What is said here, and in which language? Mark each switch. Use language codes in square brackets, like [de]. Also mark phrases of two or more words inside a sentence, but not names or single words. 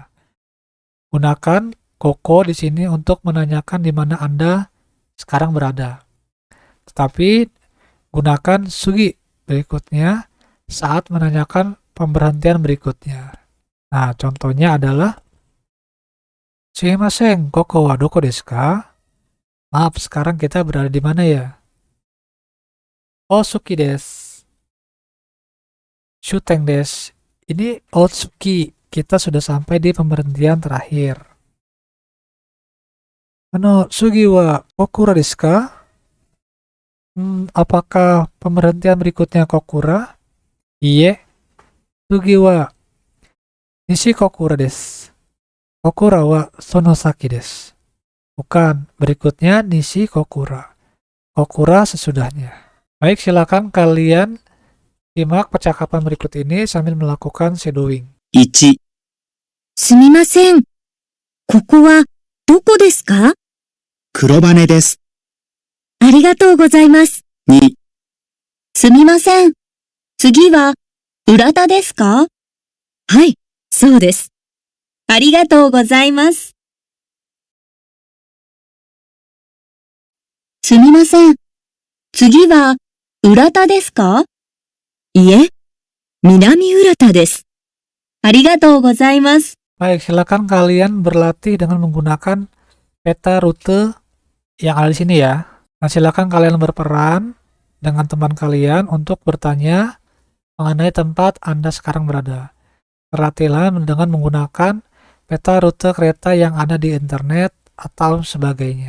[id] Gunakan koko di sini untuk menanyakan di mana Anda sekarang berada. Tetapi gunakan sugi berikutnya saat menanyakan pemberhentian berikutnya. Nah, contohnya adalah [ja] すみません、ここはどこですか? [id] Maaf, sekarang kita berada di mana ya? [ja] 大月です. 終点です. [id] Ini Otsuki. Kita sudah sampai di pemberhentian terakhir. [ja] 次は小倉ですか? [id] Apakah pemberhentian berikutnya kokura? [ja] いえ. 次は西小倉です. 小倉はその先です. [id] Bukan, berikutnya nishi kokura. Kokura sesudahnya. Baik, silakan kalian simak percakapan berikut ini sambil melakukan shadowing. [ja] 1、すみません。ここはどこですか？黒羽です。ありがとうございます。 2、すみません。次は浦田ですか？はい、そうです。ありがとうございます。すみません。次は浦田ですか？いえ、南浦田です。ありがとうございます。 [id] Baik, silakan kalian berlatih dengan menggunakan peta rute yang ada di sini ya. Nah, silakan kalian berperan dengan teman kalian untuk bertanya mengenai tempat Anda sekarang berada. Berlatihlah dengan menggunakan peta rute kereta yang ada di internet atau sebagainya.